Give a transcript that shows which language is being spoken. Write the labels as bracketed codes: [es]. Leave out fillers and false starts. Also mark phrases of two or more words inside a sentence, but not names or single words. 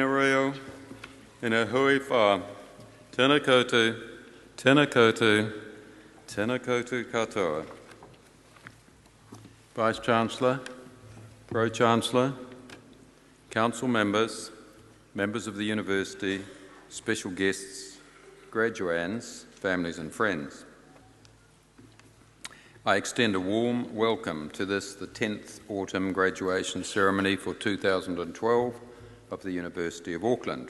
[mi] reo, ena hui wha, tēnā koutou, tēnā koutou, tēnā koutou katoa. [en] Vice-Chancellor, Pro-Chancellor, Council members, members of the University, special guests, graduands, families and friends. I extend a warm welcome to this, the 10th Autumn Graduation Ceremony for 2012 of the University of Auckland.